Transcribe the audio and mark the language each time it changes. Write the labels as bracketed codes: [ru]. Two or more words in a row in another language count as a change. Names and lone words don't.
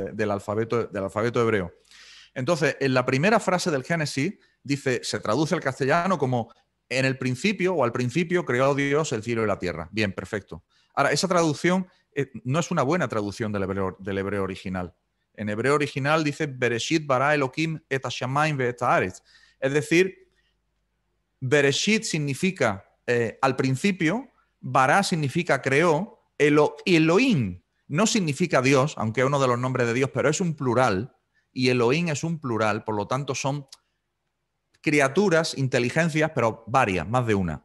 [es] Del alfabeto hebreo. Entonces, en la primera frase del Génesis dice, se traduce al castellano como en el principio o al principio creó Dios el cielo y la tierra. Bien, perfecto. Ahora, esa traducción no es una buena traducción del hebreo original. En hebreo original dice [he] בראשית ברא אלוהים את השמים ואת הארץ. [es] Es decir, Bereshit significa al principio, bara significa creó, Elohim no significa Dios, aunque es uno de los nombres de Dios, pero es un plural, y Elohim es un plural, por lo tanto son criaturas, inteligencias, pero varias, más de una.